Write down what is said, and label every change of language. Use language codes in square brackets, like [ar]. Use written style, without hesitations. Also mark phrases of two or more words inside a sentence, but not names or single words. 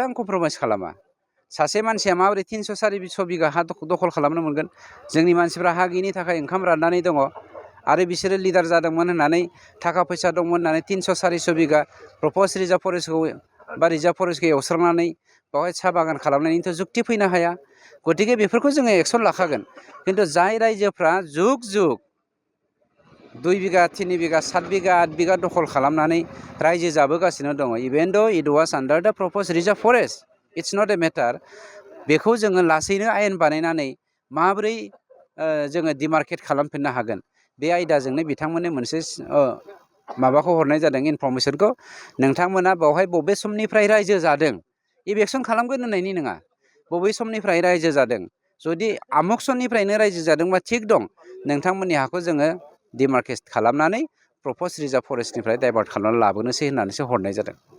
[brx] आं कमप्रमाइस खालामा सासे मानसिया माबोरै 300-400 बिगा हा दखल खालामनो मोनगोन जोंनि मानसिफ्रा हा गैयिनि थाखाय ओंखाम राननानै दङ आरो बिसोरो लिडार जादोंमोन होननानै थाखा फैसा दंमोन होननानै 300-400 बिगा [en] proposed reserve forest [brx] बा [en] reserve forest [brx] एवस्रांनानै बेवहाय साहा बागान खालामनायनिथ' जुक्ति फैनो हाया गतिके बेफोरखौ जोङो एक्सन लाखागोन खिन्थु जाय रायजोफ्रा जुग 2 बिगा 3 बिगा 7 बिगा 8 बिगा दखल खालामनानै रायजो जाबोगासिनो दङ [en] even the it was under the proposed reserve forest it's not a matter [brx] बेखौ जोङो लासैनो आयेन बानायनानै माबोरै जोङो डिमार्केट खालामफिननो हागोन बे आयदाजोंनो बिथांमोननो मोनसे माबाखौ हरनाय जादों इनफरमेसनखौ नोंथांमोना बेवहाय बबे समनिफ्राय रायजो जादों इलेक्सन खालामगोन होननायनि नङा बबे समनिफ्राय रायजो जादों जुदि आमुक समनिफ्रायनो रायजो जादोंबा थिग दं नोंथांमोननि हाखौ जोङो डिमार्केट खालामनानै [en] proposed reserve forest [brx] डाइभार्ट खालामनानै लाबोनोसै होननानैसो हरनाय जादों।